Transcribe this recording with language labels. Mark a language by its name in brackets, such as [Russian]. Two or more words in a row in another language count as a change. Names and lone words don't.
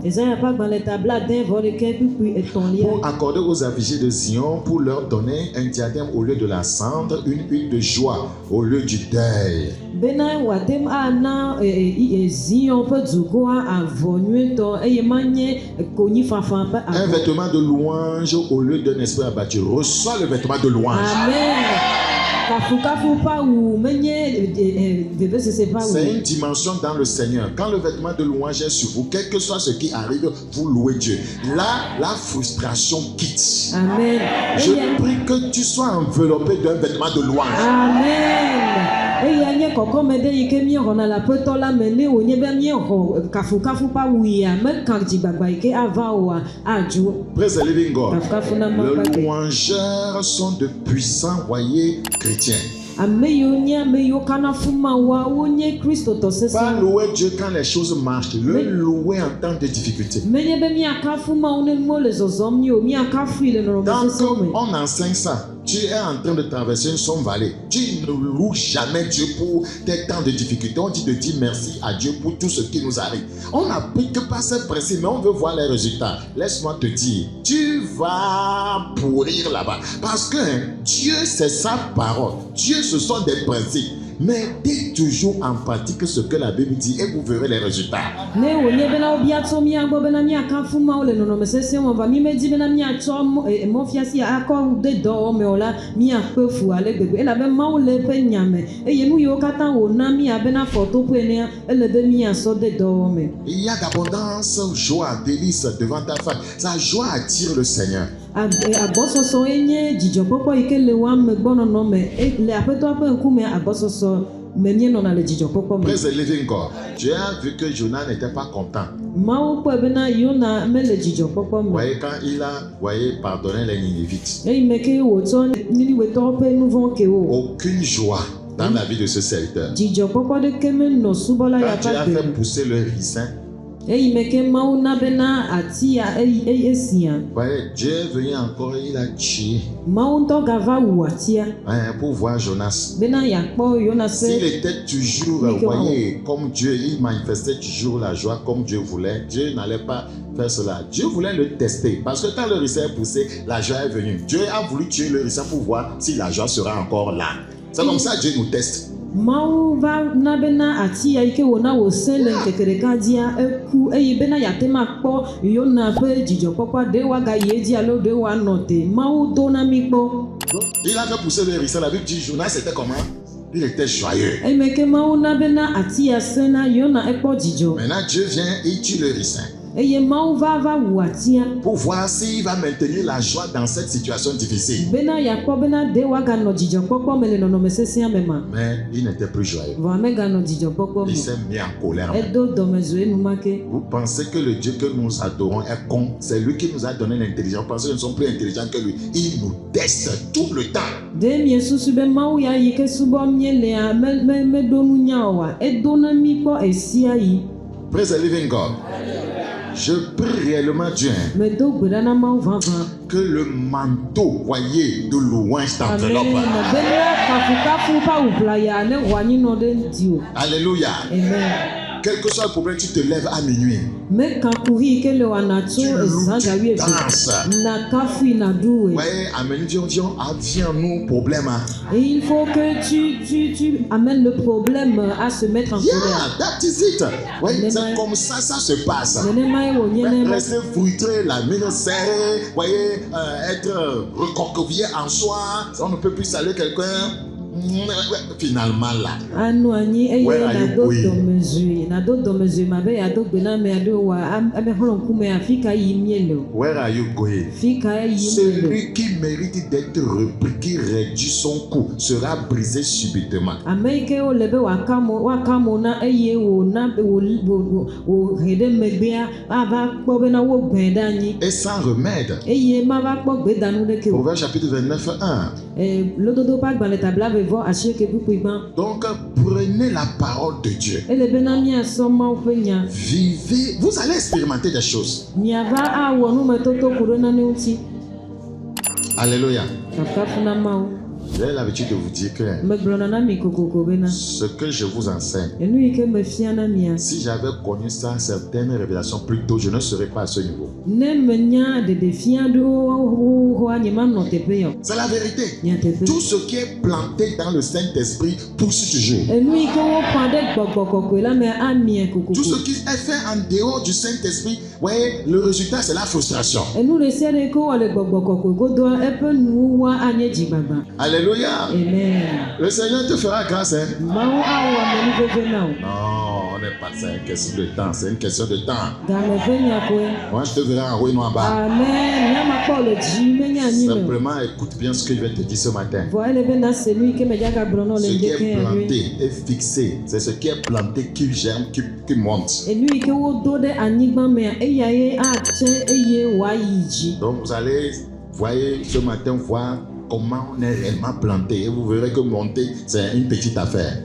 [Ewe] Esaya ƒe agbalẽ ta blaade-vɔ-ɖekɛ kpukpui etɔ̃lia. [French] pour accorder aux affligés de Zion, pour leur donner un diadème au lieu de la cendre, une huile de joie au lieu du deuil. [Ewe] Bena wòate ana Zion ƒe dukɔa avɔ nyuietɔ eye manye konyifafa ƒe [French] Un [Ewe] avɔ. [French] vêtement de louange au lieu d'un esprit abattu. Reçois le vêtement de louange. Amen. [Ewe] Kafukafu ƒe awu menye vevesese ƒe awu. [French] C'est une dimension dans le Seigneur. Quand le vêtement de louange est sur vous, quel que soit ce qui arrive, vous louez Dieu. Là, la frustration quitte. Amen. Je [Ewe] Eye- [French] prie que tu sois enveloppé d'un vêtement de louange. Amen. [Ewe] Eya nye kɔkɔme ɖe yi ke míexɔna le aƒetɔ la me ne wònye be míexɔ kafukafu ƒe awu yia meka dzigbagba yi ke ava oa adzo. [English] Praise the living God. [Ewe] Kafukafu na Mawu [French] Les [Ewe] ƒe agbe. [French] louangeurs sont de puissants, voyez, chrétiens. [Ewe] ame yiwo nye ame yiwo kana fu Mawua wonye kristotɔ [French] Pas [Ewe] sesẽ. [French] louer Dieu quand les choses marchent, le louer en temps de difficulté. [Ewe] Menye be miakafu Mawu ne nuwo le zɔzɔm nyuie o, miakafui le nɔnɔme [French] Quand [Ewe] sesẽ me. [French] on enseigne ça, tu es en train de traverser une sombre vallée. Tu ne loues jamais Dieu pour tes temps de difficulté. On dit de dire merci à Dieu pour tout ce qui nous arrive. On n'applique pas ce principe, mais on veut voir les résultats. Laisse-moi te dire, tu vas pourrir là-bas. Parce que Dieu, c'est sa parole. Dieu, ce sont des principes. Mettez toujours en pratique ce que la Bible dit et vous verrez les résultats. [Ewe] Ne wònye bena wobiatsɔ miagbɔ bena miakafu Mawu le nɔnɔme sesẽ me va mi medi bena miatsɔ mɔfiasi akɔ de dɔwɔme o la miakpe fu ale gbegbe elabe Mawu le eƒe nya me eye nu yiwo katã wòna mia bena fɔtoƒe enea ele be miasɔ de dɔwɔme. [French] Il y a d'abondance, joie, délice devant ta femme. Sa joie attire le Seigneur. [Ewe] Agbɔsɔsɔ enye dzidzɔkpɔkpɔ yi ke le woame gbɔnɔnɔ me le aƒetɔa ƒe ŋkume agbɔsɔsɔ me mienɔna le dzidzɔkpɔkpɔ me. [English] Praise the living God. [French] Dieu a vu que Jonas n'était pas content. [Ewe] Mawu kpɔe bena Yona mele dzidzɔkpɔkpɔ me. [French] Voyez quand il a pardonné les Ninivites. [Ewe] Eyime ke wòtsɔ Niniwetɔwo ƒe nu vɔ̃ ke wo. [French] Aucune joie dans la vie de ce serviteur. [Ewe] Dzidzɔkpɔkpɔ ɖeke menɔ subɔla ya [French] Quand Dieu a [Ewe] ƒe [French] fait [Ewe] agbe. [French] pousser le ricin, [Ewe] Eyime ke Mawu na bena atia esia. [French] voyez, Dieu est venu encore, il a tué [Ewe] Mawu ŋutɔ gava wu atia [French] pour voir Jonas. [Ewe] bena yeakpɔ Yona [French] S'il [Ewe] ƒe. [French] était toujours, voyez, comme Dieu, il manifestait toujours la joie comme Dieu voulait. Dieu n'allait pas faire cela. Dieu voulait le tester. Parce que quand le ricin est poussé, la joie est venue. Dieu a voulu tuer le ricin pour voir si la joie sera encore là. C'est comme ça que Dieu nous teste. [Ewe] Mawu va na bena atia yi ke wòna wòsẽ le ŋkeke ɖeka dzia eku eye bena yeate ma kpɔ Yona ƒe dzidzɔkpɔkpɔ ɖe woagayi edzi alo ɖe woanɔ te. Mawu do na mi kpɔ. [French] Il a fait pousser le ricin. La Bible dit Jonas était comment? Il était joyeux. [Ewe] Eyime ke Mawu na bena atia sẽ na Yona ekpɔ dzidzɔ. [French] Maintenant, Dieu vient et il tue le ricin [Ewe] Eye Mawu va wu atia [French] pour voir s'il va maintenir la joie dans cette situation difficile. [Ewe] bena yeakpɔ bena ɖe woaganɔ dzidzɔkpɔkpɔ me le nɔnɔme sesẽa me ma. [French] Mais il n'était plus joyeux. [Ewe] Vɔ meganɔ dzidzɔkpɔkpɔ [French] Il [Ewe] me. [French] s'est mis en colère. [Ewe] Edo dɔmezu enumake. [French] Vous pensez que le Dieu que nous adorons est con? C'est lui qui nous a donné l'intelligence. Vous pensez que nous sommes plus intelligents que lui? Il nous teste tout le temps. [Ewe] Ɖe miesusu be Mawu ya yi ke subɔ mielea meɖo nunya oa edo na mi kpɔ esia yi. [English] Praise the living God. [French] Je prie réellement Dieu [Ewe] Medo gbe ɖa na Mawu vavã. [French] que le manteau, voyez, de louange Amen. t'enveloppe. [Ewe] Bena kafukafu ƒe awuʋlaya ne wò anyinɔ ɖe ŋuti o. Alléluia. Amen. [French] Quel que soit le problème, tu te lèves à minuit. [Ewe] Mekakuhi yi ke le wòana tso [French] Tu loues, [Ewe] zã [French] tu [Ewe] gawie [French] danses. [Ewe] eve. Na kafui na ɖue. [French] Voyez, amène, viens nous problème. Et il faut que tu amènes le problème à se mettre en colère. [English] Yeah, that is it. [French] Voyez, c'est comme ça se passe. [Ewe] Nenema ye wònye [French] Ouais, [Ewe] ne [French] rester frustré, la mine serrée, voyez, être recroquevillé en soi, on ne peut plus saluer quelqu'un. Finalement là, [Ewe] anɔ anyi eye [English] Where are you [Ewe] nado dɔmezui ma be yeado gbe na ame aɖewo wa ame xlɔ ŋkume afi ka yim míele o. [English] where are you going? [Ewe] Fi ka yim míele o. [French] Celui qui mérite d'être repris, qui réduit son cou, sera brisé subitement. [Ewe] Ame yi ke wole be wòaka mo na eye wòna wòhe ɖe megbea ava kpɔ bena wogbãe ɖe anyi [French] Et sans remède. [Ewe] eye mava kpɔ gbedanu ɖeke o. [French] Proverbe chapitre 29, 1. [Ewe] Lododo ƒe agbalẽ tabla vevɔ asieke ƒuƒui gbã. [French] Donc, prenez la parole de Dieu. [Ewe] Ele bena miasɔ Mawu ƒe nya. [French] Vivez, vous allez expérimenter des choses. [Ewe] Miava awɔ numetoto ku ɖe nane ŋuti. Alléluia. Kafukafu na Mawu. [French] J'ai l'habitude de vous dire que [Ewe] Megblɔna na mi kokoko bena [French] ce que je vous enseigne, [Ewe] enu yi ke mefia na mia. [French] si j'avais connu ça, certaines révélations plus tôt, je ne serais pas à ce niveau. [Ewe] Ne menya ɖeɖefia ɖewo hoa nyemanɔ teƒe ya o. [French] C'est la vérité. [Ewe] Nyateƒe. [French] Tout ce qui est planté dans le Saint-Esprit pousse toujours. [Ewe] Enu yi ke woƒã ɖe gbɔgbɔ kɔkɔe la me amie [French] Tout [Ewe] kokoko. [French] ce qui est fait en dehors du Saint-Esprit, voyez, le résultat, c'est la frustration. [Ewe] Enu ɖe sia ɖe ke wole gbɔgbɔ kɔkɔe godoa eƒe nuwɔa anye dzigbagba. Alléluia. Amen. [French] Le Seigneur te fera grâce. Hein? [Ewe] Mawu awɔ amenuveve na o. [French] Non, on n'est pas ça, c'est une question de temps. C'est une question de temps. [Ewe] Game ƒe nyakoe. [French] Moi, je te verrai en haut et non en bas. Amen. [Ewe] Miamakpɔ le dzi menye anyi me. [French] Simplement écoute bien ce que je vais te dire ce matin. [Ewe] Vɔ ele be na se nu yi ke medzaga gblɔ nɔ le [French] Ce qui [Ewe] ŋdeke [French] est [Ewe] ya ɖoe. [French] planté et fixé, c'est ce qui est planté qui germe, qui monte. [Ewe] Enu yi ke wodo ɖe anyigba mea eyae atsɛ eye wòayi dzi. [French] Donc vous allez, voyez, ce matin, voir comment on est réellement planté. Et vous verrez que monter, c'est une petite affaire.